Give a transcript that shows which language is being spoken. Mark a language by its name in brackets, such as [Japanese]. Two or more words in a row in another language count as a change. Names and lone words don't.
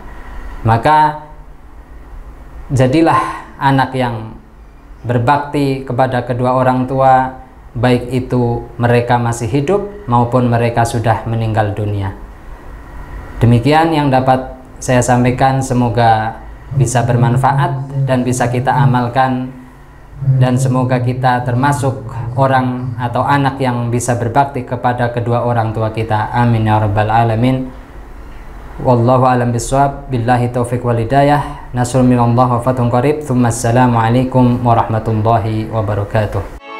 [Indonesian] Maka jadilah anak yang berbakti kepada kedua orang tua, baik itu mereka masih hidup maupun mereka sudah meninggal dunia. Demikian yang dapat saya sampaikan, semoga bisa bermanfaat dan bisa kita amalkan, dan semoga kita termasuk orang atau anak yang bisa berbakti kepada kedua orang tua kita. [Arabic] آمين يا رب العالمين. والله أعلم بالصواب. بالله التوفيق والهداية. نصر من الله وفتح قريب. ثم السلام عليكم ورحمة الله وبركاته.